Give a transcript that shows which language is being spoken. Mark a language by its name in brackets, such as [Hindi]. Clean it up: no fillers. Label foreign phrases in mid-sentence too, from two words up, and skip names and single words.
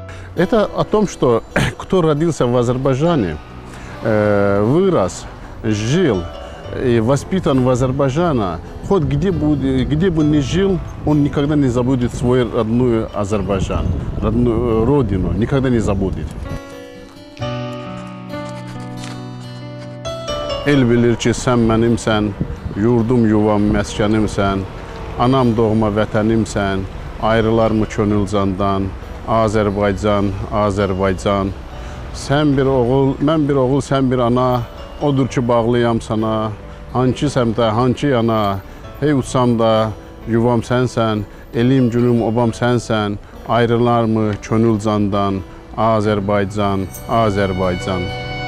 [Russian] Это о том, что кто родился в Азербайджане, вырос, жил и воспитан в Азербайджане, хоть где бы ни жил, он никогда не забудет свой родной Азербайджан, родную родину, никогда не забудет. [Azerbaijani] El bilir ki, sən mənimsən, yurdum yuvam məskənimsən, anam doğma vətənimsən, ayrılar mı könül candan, Azərbaycan, Azərbaycan. Sən bir oğul, mən bir oğul, sən bir ana, odur ki, bağlıyam sana, hançı səmtə, hançı yana, hey uçsam da yuvam sənsən, elim, günüm, obam sənsən, ayrılar mı könül candan, Azərbaycan, Azərbaycan.